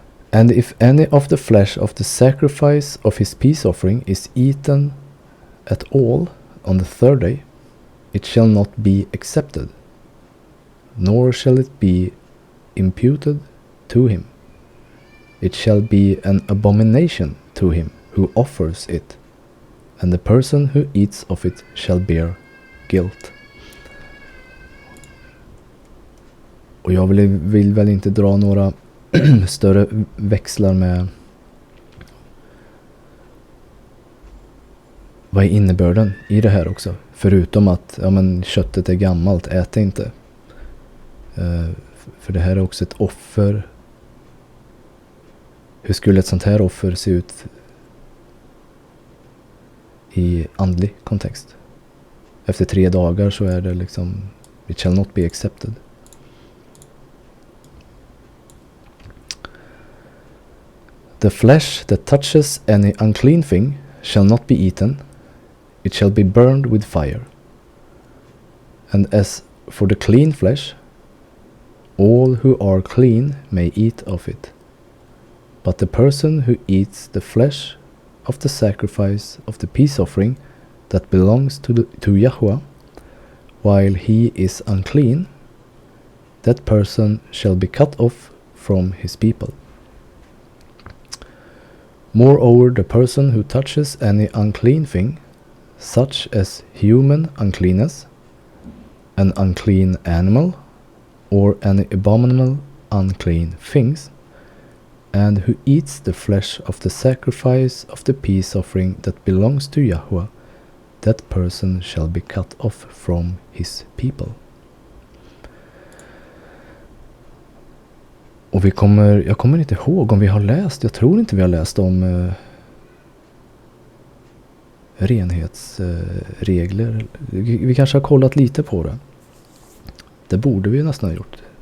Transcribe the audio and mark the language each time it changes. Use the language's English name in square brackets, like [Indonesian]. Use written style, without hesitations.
[English] And if any of the flesh of the sacrifice of his peace offering is eaten at all on the third day, it shall not be accepted, nor shall it be imputed to him. It shall be an abomination to him who offers it, and the person who eats of it shall bear guilt. [Swedish] Och jag vill väl inte dra några större växlar med vad är innebörden i det här också. Förutom att köttet är gammalt, ät det inte. För det här är också ett offer. Hur skulle ett sånt här offer se ut i andlig kontext? Efter 3 dagar så är det liksom, [English] it shall not be accepted. The flesh that touches any unclean thing shall not be eaten, it shall be burned with fire. And as for the clean flesh, all who are clean may eat of it. But the person who eats the flesh of the sacrifice of the peace offering that belongs to Yahweh, while he is unclean, that person shall be cut off from his people. Moreover, the person who touches any unclean thing, such as human uncleanness, an unclean animal, or any abominable unclean things, and who eats the flesh of the sacrifice of the peace offering that belongs to Yahweh, that person shall be cut off from his people. [Swedish] Och jag kommer inte ihåg om vi har läst, jag tror inte vi har läst om renhetsregler. Vi kanske har kollat lite på det. Det borde vi nästan ha gjort.